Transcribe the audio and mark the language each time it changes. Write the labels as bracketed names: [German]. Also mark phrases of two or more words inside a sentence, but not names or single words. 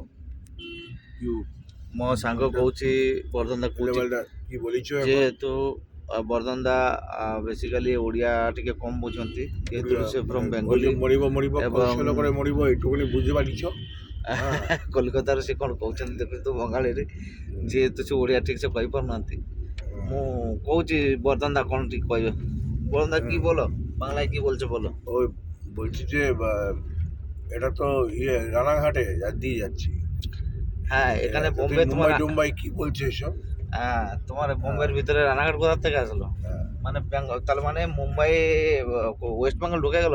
[Odia] ମୋ ସାଙ୍ଗ କହୁଛି ବର୍ଦ୍ଧନ ଯେହେତୁ ବର୍ଦ୍ଧନ ବେସିକାଲି ଓଡ଼ିଆ ଟିକେ କମ୍ ବୁଝନ୍ତି, ଯେହେତୁ ସେ [English] from Bengali [Odia] ଏବଂ କଲିକତାରୁ ସେ କ'ଣ କହୁଛନ୍ତି ଦେଖନ୍ତୁ ବଙ୍ଗାଳୀରେ, ଯେହେତୁ ସେ ଓଡ଼ିଆ ଠିକ୍ ସେ କହିପାରୁନାହାନ୍ତି। ମୁଁ କହୁଛି ବର୍ଦ୍ଧନ କ'ଣ ঠিক କହିବେ। [Bangla] বলুন কি বলো, বাংলায় কি বলছো বলো। ওই বলছি যে এটা তো রানাঘাটে দিয়ে যাচ্ছি। হ্যাঁ, এখানে বোম্বে তোমার মুম্বাই কি বলছে এসব? হ্যাঁ, তোমার বোম্বের ভিতরে রানাঘাট কোথা থেকে আসলো? মানে বেঙ্গল, তার মানে মুম্বাই ওয়েস্ট বেঙ্গল ঢুকে গেল।